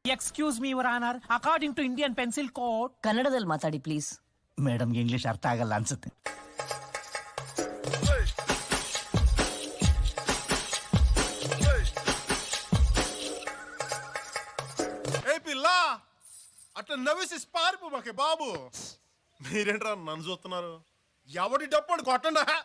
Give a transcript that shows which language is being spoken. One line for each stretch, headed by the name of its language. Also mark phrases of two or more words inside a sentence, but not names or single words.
English: excuse me your honour, according to Indian pencil code.
Kannada: ಕನ್ನಡದಲ್ಲಿ ಮಾತಾಡಿ ಪ್ಲೀಸ್. ಮೇಡಮ್ ಇಂಗ್ಲಿಷ್ ಅರ್ಥ ಆಗಲ್ಲ ಅನ್ಸುತ್ತೆ.
Telugu: ఏ పిల్ల అట్లా నవ్వేసి పారిపో మాకే బాబు. మీరేంట్రా నన్ను చూస్తున్నారు? ఎవడి డప్పుడు కొట్టండా.